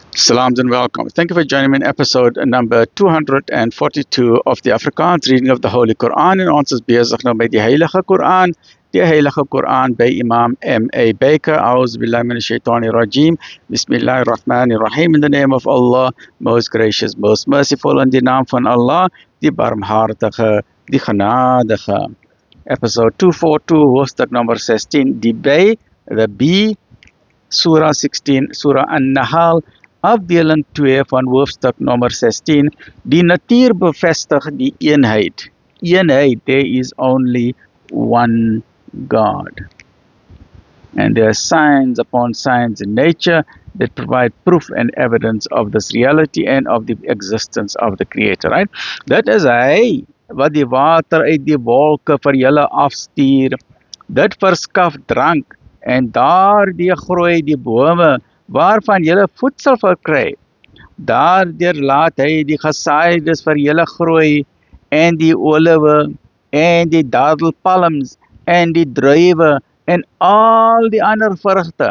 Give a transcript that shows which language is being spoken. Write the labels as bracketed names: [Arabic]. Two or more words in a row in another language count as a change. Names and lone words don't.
[English] Salams and welcome. Thank you for joining me in episode number 242 of the Afrikaans reading of the Holy Quran [Afrikaans] en ons is besig nou met die Heilige Quran. Die Heilige Quran by Imam M.A. Baker. [Arabic] أعوذ بالله من الشيطان الرجيم. بسم الله الرحمن الرحيم. [English] In the name of Allah, most gracious, most merciful, [Afrikaans] in die naam van Allah, die barmhartige, die genadige. Episode 242, hoofstuk number 16, die B, the B, Surah 16, Surah An-Nahl, afdeling 2 van hoofstuk nummer 16, die natuur bevestig die eenheid. Eenheid, [English] there is only one God. And there are signs upon signs in nature that provide proof and evidence of this reality and of the existence of the Creator, right? That is [Afrikaans] hy wat die water uit die wolke vir julle afstuur. Dit verskaf drank en daardie groei die bome waarvan julle voedsel verkry. Daardeur laat hy die gesaaides vir julle groei en die oliwe en die dadelpalms en die druiwe en al die ander vrugte.